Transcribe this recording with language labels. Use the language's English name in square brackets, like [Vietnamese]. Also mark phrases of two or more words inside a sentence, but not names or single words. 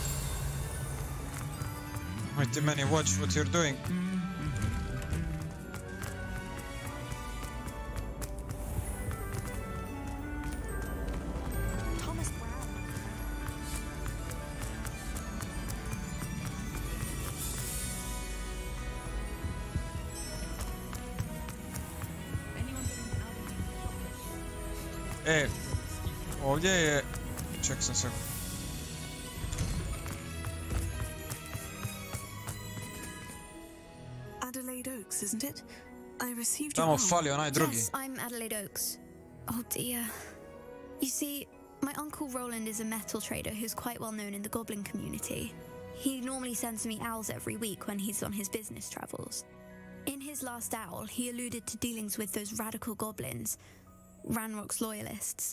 [English] Wait a minute, watch what you're doing. Thomas Brown. [Bosnian] Ovdje je... Ček sam se... [English] Adelaide Oaks, isn't it? I received [Bosnian] Tamo fali onaj drugi. [English] Yes, I'm Adelaide Oaks. Oh dear. You see, my uncle Roland is a metal trader who's quite well known in the goblin community. He normally sends me owls every week when he's on his business travels. In his last owl, he alluded to dealings with those radical goblins, Ranrock's loyalists.